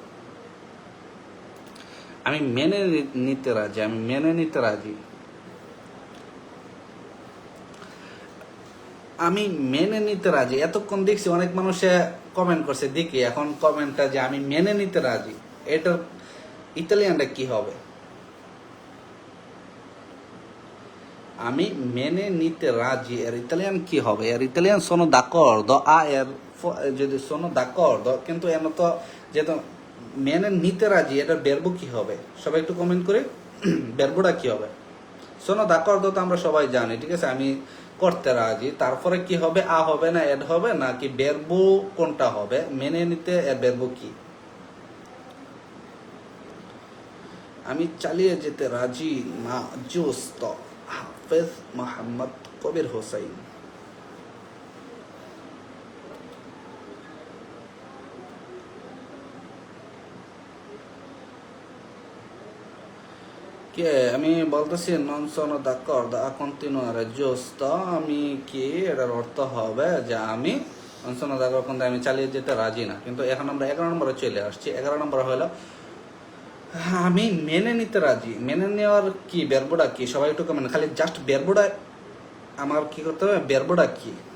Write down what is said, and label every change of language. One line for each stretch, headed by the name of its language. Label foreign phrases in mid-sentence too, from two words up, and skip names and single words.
Bangla: আমি মেনে নিতে রাজি, আমি মেনে নিতে রাজি, আমি মেনে নিতে রাজি। এতক্ষণ দেখছি অনেক মানুষে কমেন্ট করছে, দেখি এখন কমেন্টটা যে আমি মেনে নিতে রাজি, এটার ইতালিয়ানটা কি হবে? আমি মেনে নিতে রাজি এর ইতালিয়ান কি হবে? এর ইতালিয়ান
Italian: sono d'accordo a
Bangla: এর যদি
Italian: sono d'accordo,
Bangla: কিন্তু এর তো যেহেতু মেনে নিতে রাজি, এটার বেরবো কি হবে? সবাই একটু কমেন্ট করে বেরবোটা কি হবে?
Italian: sono d'accordo
Bangla: তো আমরা সবাই জানি। ঠিক আছে, আমি করতে রাজি, তারপরে কি হবে? আ হবে না এড হবে, নাকি বেরবো কোনটা হবে? মেনে নিতে এর বেরবো কি? আমি চালিয়ে যেতে রাজি না। জুস্তো, হাফেজ মোহাম্মদ কবির হোসাইন। কে আমি বলতেছি
Italian: non sono d'accordo a continuare, giusto?
Bangla: আমি কি এটার অর্থ হবে যে আমি
Italian: non sono d'accordo
Bangla: কিন্তু আমি চালিয়ে যেতে রাজি না। কিন্তু এখন আমরা 11 নম্বরে চলে আসছি। 11 নম্বর হলো আমি মেনে নিতে রাজি। মেনে নেওয়ার কি বেরবোটা কি, সবাই একটু কমেন্ট, খালি জাস্ট বেরবোটা আমার কি করতে হবে, বেরবোটা কি?